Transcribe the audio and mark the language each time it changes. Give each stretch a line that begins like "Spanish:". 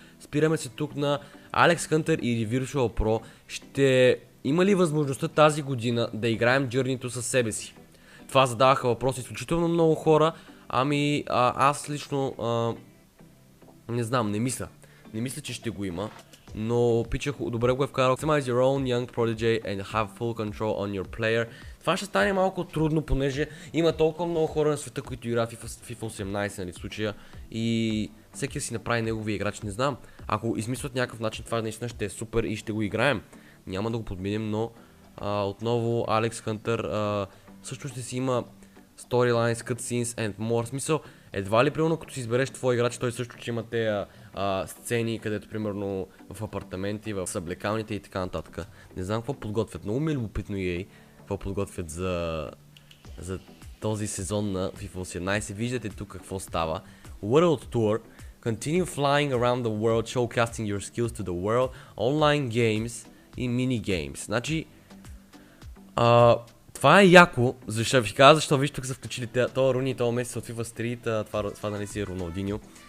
Bulgarian: Спираме се тук на Алекс Хантър или Virtual Pro. Ще има ли възможността тази година да играем Journey-то със себе си? Това задаваха въпроси изключително много хора. Ами аз лично не знам, не мисля, че ще го има. Но пичах, добре го е вкарал.
English: Customize your own young prodigy and have full control on your player.
Bulgarian: Това ще стане малко трудно, понеже има толкова много хора на света, които играят FIFA 18, нали, в случая. И всеки си направи неговия играч, не знам. Ако измислят някакъв начин, това наистина ще е супер и ще го играем. Няма да го подминем, но отново Алекс Хантър също ще си има
English: storylines, cutscenes and more.
Bulgarian: В смисъл, едва ли примерно като си избереш твой играч, той също ще има тези сцени, където примерно в апартаменти, в съблекалните и така нататък. Не знам какво подготвят. Много ми е любопитно EA какво подготвят за този сезон на FIFA 18. Виждате тук какво става.
English: World Tour. Continue flying around the world, showcasing your skills to the world. Online games и mini games.
Bulgarian: Значи, това е яко, защо ви казвам, защо виж тук са включили това Руни и това месец от FIFA Street, това нали си е Роналдиньо.